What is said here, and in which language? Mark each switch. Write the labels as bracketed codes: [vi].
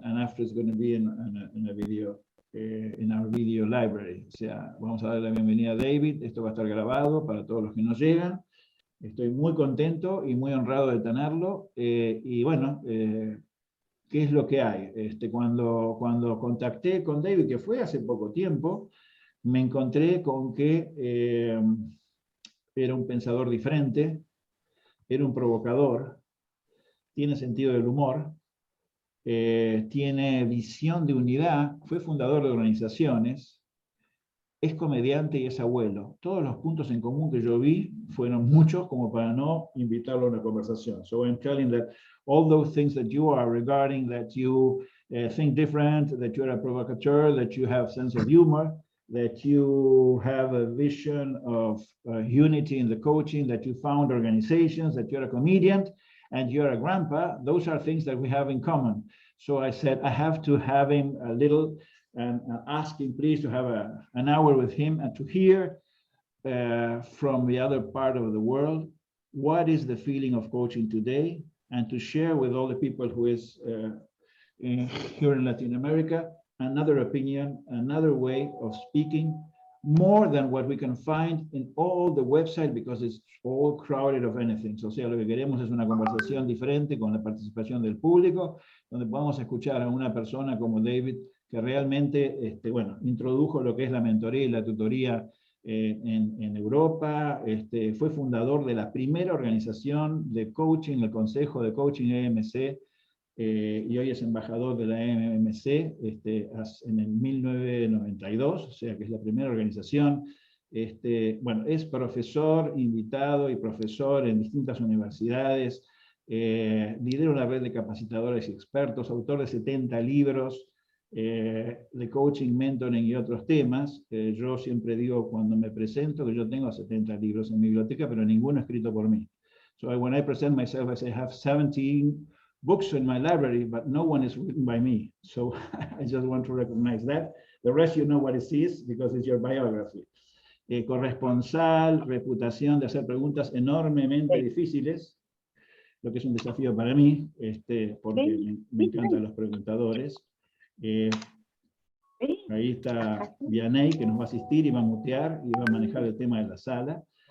[en] and after it's going to be in a video, in our video library. [es] O sea, vamos a darle la bienvenida a David. Esto va a estar grabado para todos los que nos llegan. Estoy muy contento y muy honrado de tenerlo. Y bueno, ¿qué es lo que hay? Cuando contacté con David, que fue hace poco tiempo, me encontré con que era un pensador diferente, era un provocador, tiene sentido del humor, tiene visión de unidad, fue fundador de organizaciones, es comediante y es abuelo. Todos los puntos en común que yo vi fueron muchos como para no invitarlo a una conversación. [en] So I'm telling that all those things that you are regarding, that you think different, that you're a provocateur, that you have sense of humor, that you have a vision of unity in the coaching, that you found organizations, that you're a comedian, and you're a grandpa, those are things that we have in common. So I said, I have to have him a little, and ask him please to have an hour with him and to hear from the other part of the world, what is the feeling of coaching today, and to share with all the people who is here in Latin America, another opinion, another way of speaking, more than what we can find in all the website, because it's all crowded of anything. [es] O sea, lo que queremos es una conversación diferente con la participación del público, donde podamos escuchar a una persona como David, que realmente, bueno, introdujo lo que es la mentoría y la tutoría en Europa, fue fundador de la primera organización de coaching, el Consejo de Coaching EMC, y hoy es embajador de la EMC en el 1992, o sea que es la primera organización. Bueno, es profesor invitado y profesor en distintas universidades, lidera una red de capacitadores y expertos, autor de 70 libros de coaching, mentoring y otros temas. Yo siempre digo cuando me presento que yo tengo 70 libros en mi biblioteca, pero ninguno escrito por mí. [en] So when I present myself, I say I have 17 books in my library, but no one is written by me. So I just want to recognize that. The rest you know what it is, because it's your biography. [es] Corresponsal, reputación de hacer preguntas enormemente difíciles, lo que es un desafío para mí, porque me encantan los preguntadores. Ahí está Vianey, que nos va a asistir y va a mutear y va a manejar el tema de la sala.